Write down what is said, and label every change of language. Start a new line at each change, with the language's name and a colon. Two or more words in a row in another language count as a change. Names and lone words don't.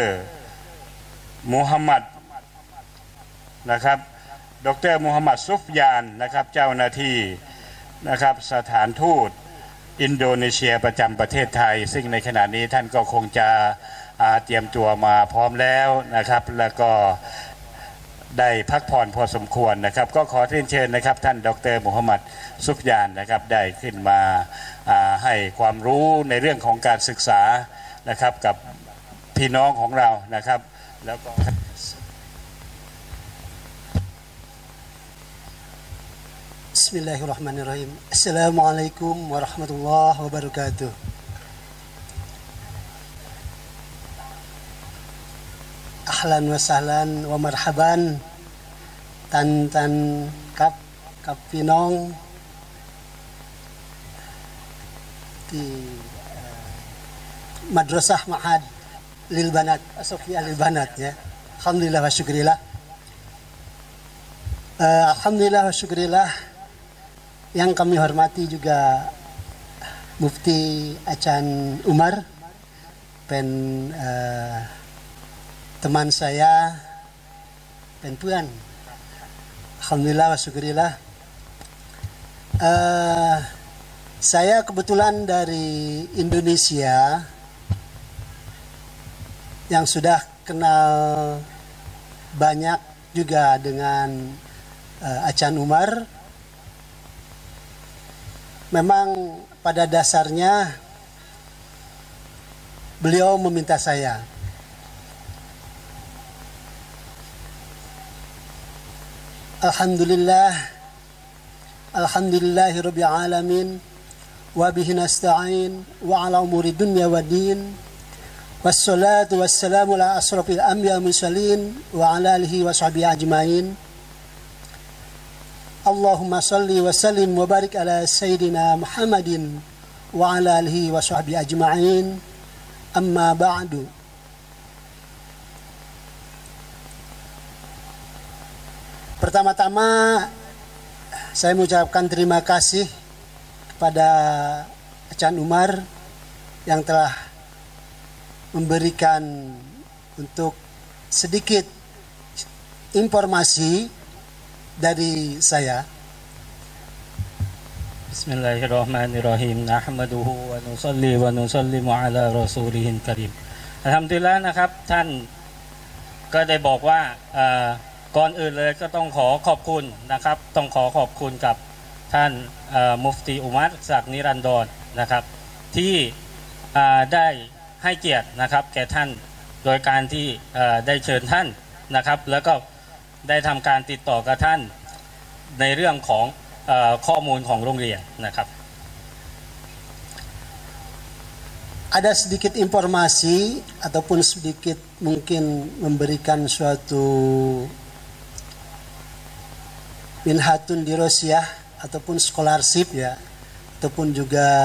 Thai: มูฮัมหมัดนะครับดร.มูฮัมหมัดซุฟยานนะครับเจ้าหน้าที่นะครับสถานทูตอินโดนีเซียประจำประเทศไทยซึ่งในขณะนี้ท่านก็คงจะเตรียมตัวมาพร้อมแล้วนะครับแล้วก็ได้พักผ่อนพอสมควรนะครับก็ขอเรียนเชิญนะครับท่านดร. มูฮัมหมัดซุฟยานนะครับได้ขึ้นมาให้ความรู้ในเรื่องของการศึกษานะครับกับพี่น้องของเรานะครับแล้วก็
Arabic: بسم الله الرحمن الرحيم. السلام عليكم ورحمة الله وبركاته. أهلا وسهلا ومرحبا
Thai: ท่านกับพี่น้องที่
Arabic: Madrasah Ma'had Lil Banat Asofiyah Lil Banat ya. الحمد لله وشكرا لله. الحمد لله وشكرا لله.
Indonesian: Yang kami hormati juga Mufti Acan Umar, teman saya, puan.
Arabic: الحمد لله وشكرا لله.
Indonesian: Saya kebetulan dari Indonesia yang sudah kenal banyak juga dengan Acan Umar. Memang pada dasarnya beliau meminta saya
Arabic: الحمد لله رب العالمين وبه نستعين على أمور الدنيا والدين والصلاة والسلام على أشرف الأنبياء والمرسلين وعلى آله وصحبه أجمعين. اللهم صل وسلم وبارك على سيدنا محمد وعلى آله وصحبه أجمعين. أما بعد.
Indonesian: Pertama-tama saya mengucapkan terima kasih kepada Acan Umar yang telah memberikan untuk sedikit informasi dari saya.
Arabic: بسم الله الرحمن الرحيم. نحمده ونصلي ونسلم على رسوله الكريم.
Thai: Alhamdulillah นะครับท่านก็ได้บอกว่าก่อนอื่นเลยก็ต้องขอขอบคุณนะครับต้องขอขอบคุณกับท่านมุฟตีอุมัรศักดิ์นิรันดรนะครับที่ได้ให้เกียรตินะครับแก่ท่านโดยการที่ได้เชิญท่านนะครับแล้วก็ได้ทำการติดต่อกับท่านในเรื่องของข้อมูลของโรงเรียนนะครับ
Indonesian: Ada sedikit informasi ataupun sedikit mungkin memberikan suatu
Arabic: منحة دراسية
Indonesian: ataupun scholarship ya ataupun juga